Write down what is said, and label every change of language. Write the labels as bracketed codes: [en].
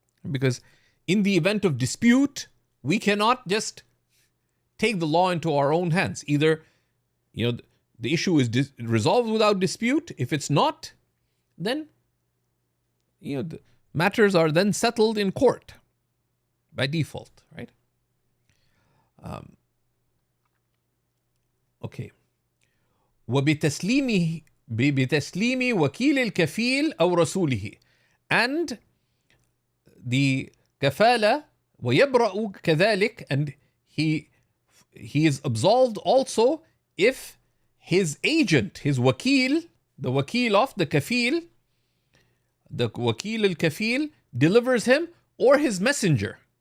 [en] Because in the event of dispute, we cannot just take the law into our own hands. Either the issue is resolved without dispute. If it's not, then the matters are then settled in court by default, right? Okay. [ar] وبتسليم وكيل الكفيل أو رسوله. [en] And the kafala [ar] ويبرأ كذلك, [en] and he is absolved also if his agent, his wakil, the wakil of the kafil, the wakil al-kafil delivers him, or his messenger.